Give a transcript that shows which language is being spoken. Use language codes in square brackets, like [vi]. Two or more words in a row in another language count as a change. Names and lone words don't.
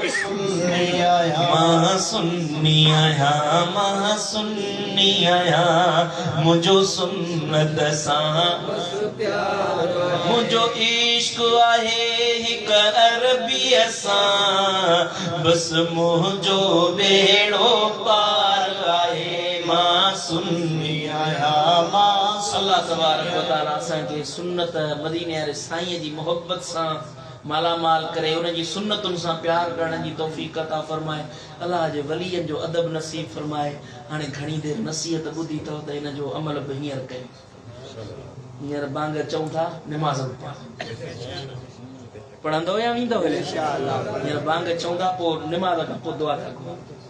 [sd] मां सुन्नी आहियां मुंहिंजो सुन्नत सां मुंहिंजो इश्क आहे हिक अरबीअ सां बस मुंहिंजो बेड़ो पार आहे मां सुन्नी आहियां [ar] الله تبارك و تعالى [sd] असांखे सुन्नत मदीने वारे साईं जी मोहब्बत सां मालामाल करे उन जी सुन्नतुनि सां प्यार करण जी तौफ़ीक़ अता फरमाए अल्लाह जे वलीअनि जो अदब नसीब फरमाए हाणे घणी देरि नसीहत ॿुधी अथव त हिन जो अमल बि हींअर कयो हींअर बांग चऊं था निमाज़ पढ़ंदव या वेंदव हींअर बांग चऊं था पोइ निमाज़ खां पोइ दुआ था कयो